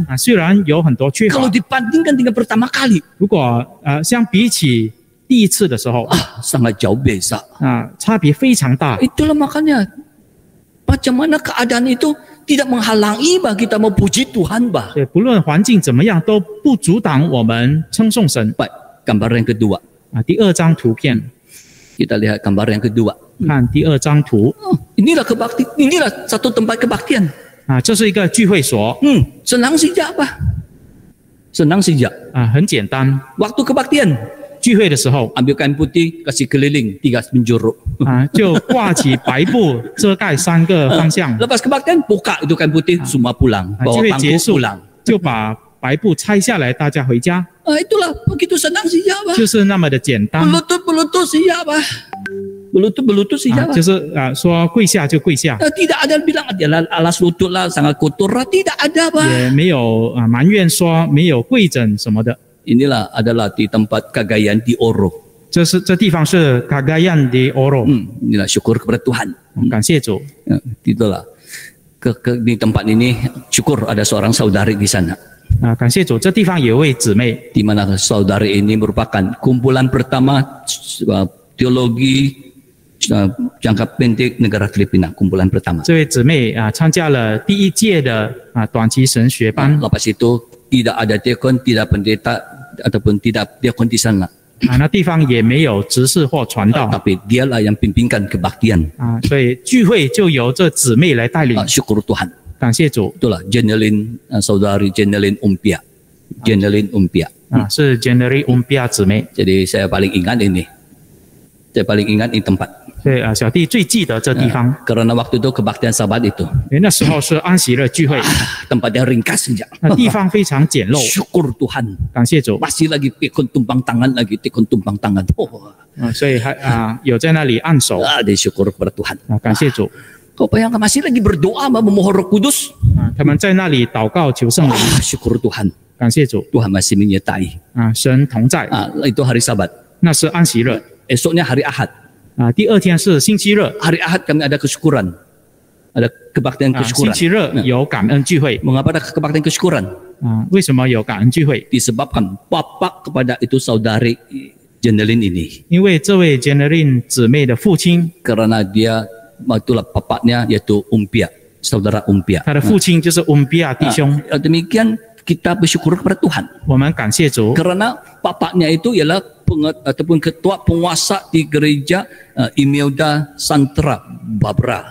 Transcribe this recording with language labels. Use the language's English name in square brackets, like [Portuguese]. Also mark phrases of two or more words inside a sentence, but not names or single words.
[Chinese] 虽然有很多缺乏 [Malay] Kalau， dibandingkan dengan pertama kali, [Chinese] 如果相比起第一次的时候 [Malay] sangat jauh beza. [Chinese] 差别非常大。 [Malay] Itulah makanya macam mana keadaan itu tidak menghalangi bah kita mau puji Tuhan bah. [Chinese] 对，不论环境怎么样，都不阻挡我们称颂神。 [Malay] Baik, gambar yang kedua. [Chinese] 第2张图片， [Malay] Kita lihat gambar yang kedua. [Chinese] 看第2张图 [Malay] Inilah kebaktian, inilah satu tempat kebaktian. [Chinese] 这是一个聚会所 [Malay] Senang saja bah. Senang saja. [Chinese] 很简单。 [Malay] Waktu kebaktian, [Chinese] 聚会的时候 [Malay] ambil kain putih, kasih keliling 3 penjuru. [Chinese] 就挂起白布遮盖3个方向。 [Malay] Lepas kebaktian, buka itu kain putih, semua pulang. [Chinese] 聚 [Malay] Bawa [Chinese] 会结 [Malay] pangku [Chinese] 束 [Malay] pulang. [Chinese] 就把白布拆下来，大家回家， [Malay] Itulah begitu senang saja bah. [Chinese] 就是那么的简单。 [Malay] Belutut saja bah. Belutut saja bah. [Chinese] 就是说跪下就跪下， [Malay] Tidak ada yang bilang alas lutut lah sangat kotor lah. Tidak ada bah. [Chinese] 也没有埋怨说没有跪枕什么的。 [Malay] Inilah adalah di tempat Cagayan di Oro. [Chinese] 这地方是 Cagayan de Oro， [Malay] Inilah syukur kepada Tuhan. [Chinese] 感谢主。 [Malay] Itulah. Di tempat ini syukur ada seorang saudari di sana. [Chinese] 感谢主，这地方有位姊妹， [Malay] Di mana saudari ini merupakan kumpulan pertama teologi jangka pendek negara Filipina. Kumpulan pertama. [Chinese] 这位姊妹参加了第1届的短期神学班。 [Malay] Lepas itu tidak ada diakon, tidak pendeta ataupun tidak diakon di sana. [Chinese] 那地方也没有执事或传道 [Malay] Tapi dialah yang pimpinkan kebaktian. [Chinese] 所以聚会就由这姊妹来带领。 [Malay] Syukur Tuhan. [Chinese] 感谢主 [Malay] Itulah Jenelin, saudari Jenelin Umpia. Jenelin Umpia. [Chinese] 是 January Umpia 姊妹。 [Malay] Jadi saya paling ingat ini. Saya paling ingat ini tempat. [Chinese] 所以小弟最记得这地方， [Malay] Karena waktu itu kebaktian Sabat itu. [Chinese] 因为那时候是安息日聚会， [Malay] Tempatnya ringkas saja. [Chinese] 那地方非常简陋。 [Malay] Syukur Tuhan. [Chinese] 感谢主 [Malay] Masih lagi tekun tumpang tangan lagi, tekun tumpang tangan. Oh, [Chinese] 所以还有在那里按手 [Malay] ada syukur kepada Tuhan. [Chinese] 感谢主 [Malay] Kau bayangkan masih lagi berdoa memohon Roh Kudus. [Chinese] 他们在那里祷告求圣灵， [Malay] Syukur Tuhan. [Chinese] 感谢主 [Malay] Tuhan masih menyertai. [Chinese] 神同在。 [Malay] Itu hari Sabat. [Chinese] 那是安息日 [Malay] Esoknya hari Ahad. [Chinese] 第2天是星期日 [Malay] Hari Ahad kami ada kesyukuran. Ada kebaktian [Chinese] 星 [Malay] kesyukuran. [Chinese] 期日有感恩聚会 [Malay] Mengapa ada kebaktian kesyukuran? [Chinese] 为什么有感恩聚会？ [Malay] Disebabkan bapak kepada itu saudari Jenelin ini. [Chinese] 因为这位 Janeline 姊妹的父亲， [Malay] Karena dia itulah bapaknya yaitu Umpia, saudara Umpia. [Chinese] 他的父亲就是 Umpia 弟兄。 [Malay] Demikian kita bersyukur kepada Tuhan. [Chinese] 我们感谢主， [Malay] Karena bapaknya itu ialah ataupun ketua penguasa di gereja Imelda Santra Barbara.